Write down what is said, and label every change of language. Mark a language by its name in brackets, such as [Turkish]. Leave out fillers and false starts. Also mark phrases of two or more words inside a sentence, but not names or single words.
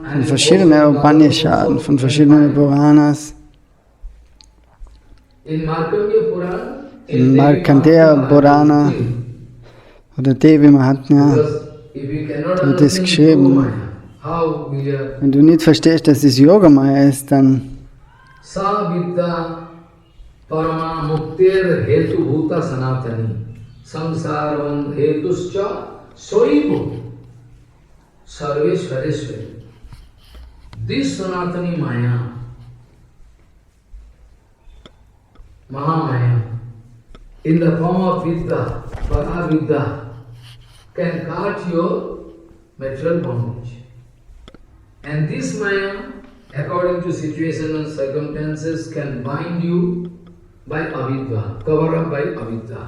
[German] Von verschiedenen Upanishaden, von verschiedenen Puranas. in Markandeya Puran, In Markandeya Purana oder Devi Mahatmya wird es geschrieben. Wenn du nicht verstehst, dass es Yogamaya ist, dann [Sanskrit] सा विद्या परमा मुक्तिर् हेतु भूता सनातनी संसारम् हेतुश्च सैव सर्वेश्वरेश्वरी. [English] This sanatani maya, Mahamaya, in the form of vidya, paravidya, can cut your material bondage. And this maya, according to situation and circumstances, can bind you by avidya, cover up by avidya.